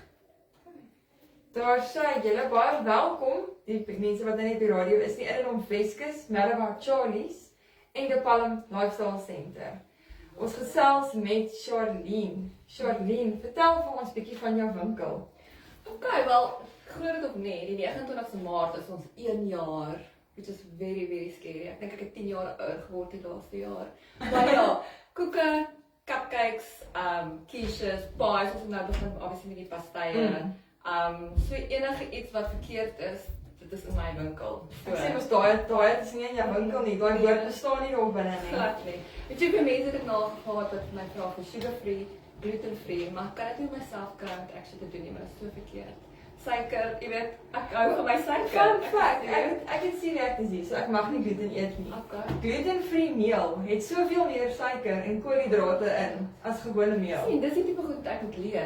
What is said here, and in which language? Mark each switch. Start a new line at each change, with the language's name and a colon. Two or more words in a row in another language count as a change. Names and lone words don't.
Afrikaans: Daar sê julle baie welkom, die mense wat net op die radio is, die in om Weskus, Merrimack Charlie's en die Palm Lifestyle Center. Ons gesels met Charlene. Charlene, vertel vir ons 'n bietjie van jou winkel. Okay, wel, glo dit of nie, die 29ste Maart is ons 1 jaar,
English: which is very, very scary.
Afrikaans: Ek dink ek het 10 jaar ouer geword die laaste jaar. Maar ja, koeke, cupcakes, quiches, pies, ons het nou begin obviously met die pastye. So enige iets wat verkeerd is, dit is in my winkel. Ek sê mos daai is nie in jou winkel nie, daai woord bestaan nie daar binne nie. Glad nie. Weet jy hoeveel mense het ek nagehad wat my vra vir
English: sugar-free, gluten-free,
Afrikaans: maar kan ek nie myself kry om dit actually te doen nie, maar dit is so verkeerd. Suiker, jy weet, ek hou van my suiker.
English: Fun fact,
Afrikaans: ek het
English: celiac disease,
Afrikaans: so ek mag nie gluten eet nie. Okay. Gluten-free meel het soveel meer suiker en koolhidrate in as gewone meel. Sien, dis die tipe goed wat ek moet leer.